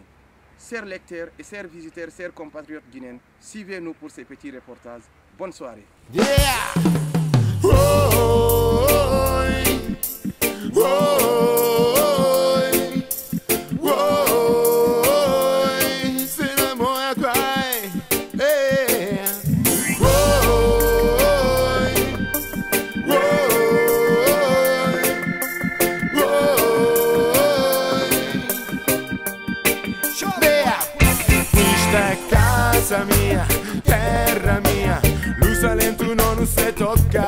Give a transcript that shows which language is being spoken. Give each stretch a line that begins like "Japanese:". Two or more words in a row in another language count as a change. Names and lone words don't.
French: Chers lecteurs et chers visiteurs, chers compatriotes guinéens, suivez-nous pour ces petits reportages. Bonne soirée. Yeah! Oh, oh, oh, oh, oh, c'est le mot à cry. Hey. Oh, oh, oh, oh.
Italian: Questa è casa mia, terra mia, lo Salento non si tocca.